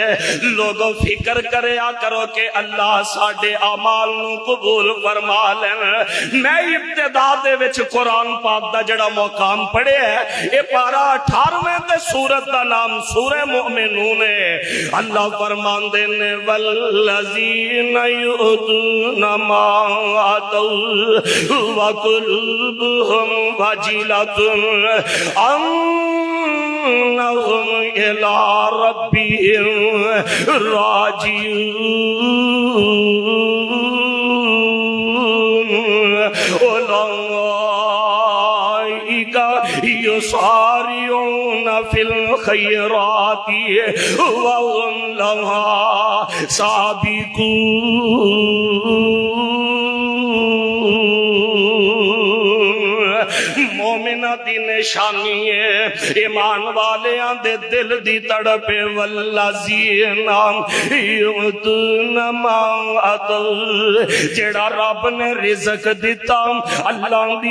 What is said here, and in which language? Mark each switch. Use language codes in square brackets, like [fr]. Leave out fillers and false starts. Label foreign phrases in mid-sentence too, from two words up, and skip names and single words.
[pa] لوگوں فکر کریا کرو کہ اللہ ساڈے اعمال نوں قبول فرما لین. میں ابتدا دے وچ قرآن پاک دا جیہڑا مقام پڑھیا ہے، یہ پارہ 18ویں تے سورت دا نام سورہ مومنون ہے. اللہ فرماندے نے [ar] والذين يؤتون ما آتوا وقلوبهم وجلة أنهم إلى ربهم راجعون. أولئك يسارعون في الخيرات وهم لها سابقون. [pa] مومن انہاں دی نشانی ہے ایمان والیاں دے دل دی تڑپ [ar] والذين يؤتون ما آتوا [pa] جیہڑا رب نے رزق دتا اللہ دی